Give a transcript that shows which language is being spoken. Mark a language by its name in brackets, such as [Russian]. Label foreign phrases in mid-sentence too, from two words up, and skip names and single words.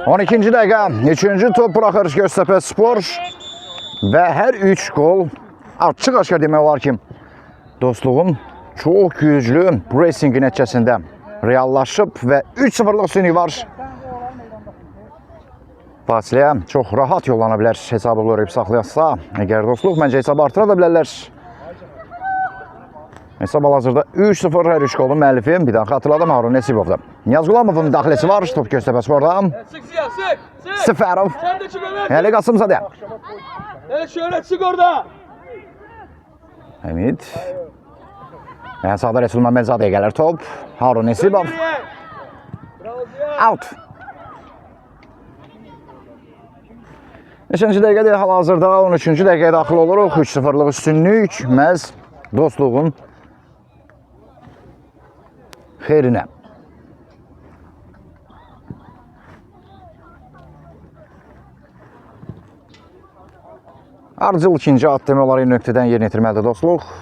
[Azerbaijani] 12-ci dəqiqə, 3-cü top buraxır Göztepe Spor və hər 3 qol açıq-aşkar demək olar ki, dostluğun çox güclü pressingi nəticəsində reallaşıb və 3-0'lıq üstünlüyü var. Fasiləyə çox rahat yollana bilər hesabı qoruyub saxlayarsa. Əgər dostluq məncə hesabı artıra da bilərlər. Hesab hal-hazırda 3-0 hər 3 qolun müəllifi. Bir daha xatırladım Harun Nesibov'da. Niyaz Qulamov'un müdaxiləsi var. Top Göztepe Spor'da. [Turkish] Sık Ziya sık. Sık. Səfərov. Sen de çık Ömer. Həli Qasımzadə. Evet şöyle çık orada. Həmid. [Azerbaijani] Sağda Resul Məmmədzadəyə gəlir top. Harun Nesibov. [Turkish] Geriye. Bravo Ziya. Out. [Azerbaijani] 5-ci dəqiqədə hal-hazırda 13-cü dəqiqəyə daxil oluruq. 3-0'lıq üstünlük məhz dostluğun xeyrinə. Ardıcıl ikinci addım olaraq nöqtədən yerinə yetirməlidir dostluq.